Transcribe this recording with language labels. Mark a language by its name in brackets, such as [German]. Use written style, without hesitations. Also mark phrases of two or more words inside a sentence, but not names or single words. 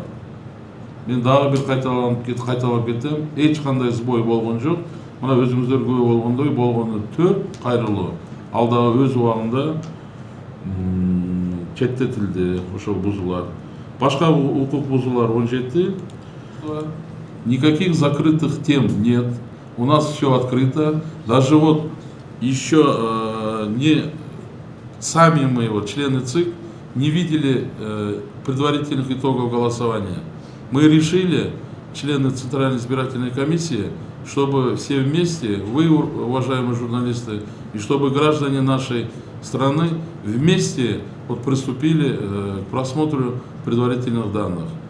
[Kyrgyz] Мен дагы бир кайталап кетем, эч кандай сбой болгон жок. Мына өзүңүздөр күбө болгондой болгону 4 кайрылуу. Ал дагы өз убагында четтетилди ошол бузуулар. Башка укук бузуулар 17. [Russian] Никаких закрытых тем нет. У нас все открыто. Даже вот еще не сами мы, члены ЦИК, не видели предварительных итогов голосования. Мы решили, члены Центральной избирательной комиссии, чтобы все вместе, вы, уважаемые журналисты, и чтобы граждане нашей страны вместе приступили к просмотру предварительных данных.